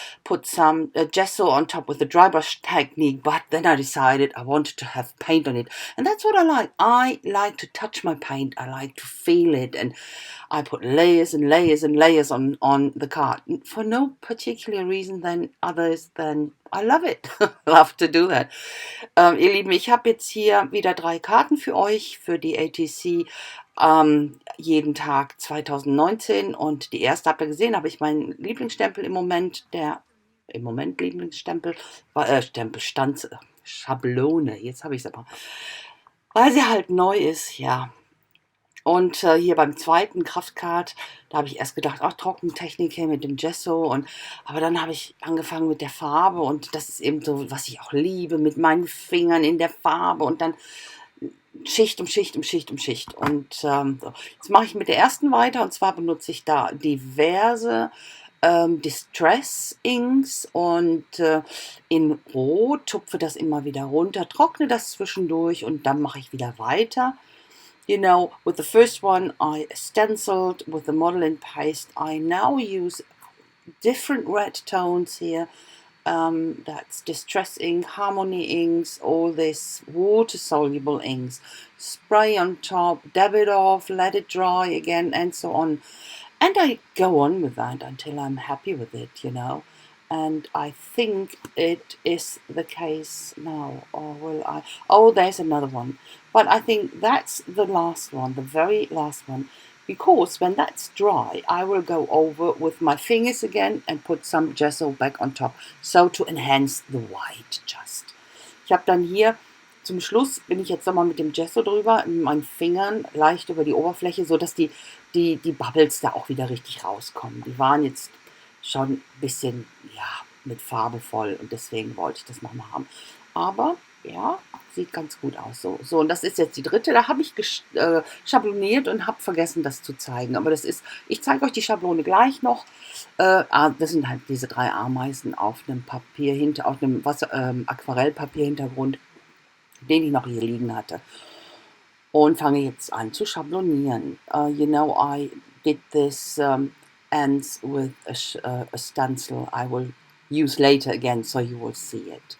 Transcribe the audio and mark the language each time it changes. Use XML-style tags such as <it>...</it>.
<en>Put some gesso on top with the dry brush technique, but then I decided I wanted to have paint on it, and that's what I like. I like to touch my paint. I like to feel it, and I put layers and layers and layers on the card for no particular reason than others than I love it. Love to do that.</en> <de>Ihr Lieben, ich habe jetzt hier wieder 3 Karten für euch für die ATC jeden Tag 2019, und die erste habt ihr gesehen, habe ich meinen Lieblingsstempel im Moment, Lieblingsstempel, Stempelstand, Schablone, jetzt habe ich es aber, weil sie halt neu ist, ja. Und hier beim zweiten Kraftcard, da habe ich erst gedacht, ach, Trockentechnik hier mit dem Gesso. Aber dann habe ich angefangen mit der Farbe, und das ist eben so, was ich auch liebe, mit meinen Fingern in der Farbe und dann Schicht um Schicht um Schicht um Schicht. Und so. Jetzt mache ich mit der ersten weiter, und zwar benutze ich da diverse Distress Inks und in Rot, tupfe das immer wieder runter, trockne das zwischendurch und dann mache ich wieder weiter.</de> <en>You know, with the first one I stenciled with the model in paste. I now use different red tones here. That's Distress ink, Harmony inks, all this water-soluble inks. Spray on top, dab it off, let it dry again, and so on. And I go on with that until I'm happy with it, you know. And I think it is the case now, or will I? Oh, there's another one. But I think that's the last one, the very last one. Because when that's dry, I will go over with my fingers again and put some gesso back on top. So to enhance the white just.</en> <de>Ich habe dann hier zum Schluss, bin ich jetzt nochmal mit dem Gesso drüber, mit meinen Fingern leicht über die Oberfläche, so dass die Bubbles da auch wieder richtig rauskommen. Die waren jetzt schon ein bisschen, ja, mit Farbe voll, und deswegen wollte ich das nochmal haben. Aber ja, sieht ganz gut aus. So, und das ist jetzt die dritte. Da habe ich schabloniert und habe vergessen, das zu zeigen. Aber das ist, ich zeige euch die Schablone gleich noch. Das sind halt diese 3 Ameisen auf einem Papier auf einem Aquarellpapierhintergrund, den ich noch hier liegen hatte. Und fange jetzt an zu schablonieren.</de> <en>You know, I did this ends with a stencil I will use later again, so you will see it.</en>